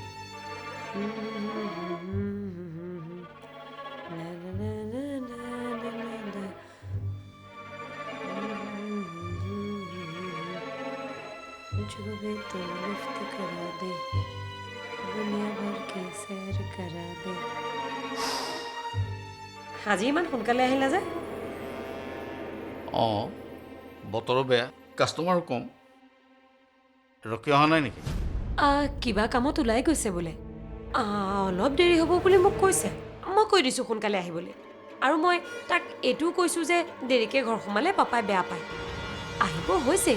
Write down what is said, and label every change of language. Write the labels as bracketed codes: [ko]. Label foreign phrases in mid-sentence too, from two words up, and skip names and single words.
[hi] ला ला ला ला ला ला ला मुझको भी तो लिफ्ट करा दे दुनिया भर की सैर करा दे [as] আজি ইমান সোনকালে আহিলা যে অঁ বতৰো বেয়া কাষ্টমাৰো কম ৰখি অহা নাই নেকি কিবা কামত ওলাই গৈছে বোলে অলপ দেৰি হ'ব বুলি মোক কৈছে মই কৈ দিছোঁ সোনকালে আহিবলৈ আৰু মই তাক এইটোও কৈছোঁ যে দেৰিকৈ ঘৰ সোমালে পাপাই বেয়া পায় আহিব হৈছে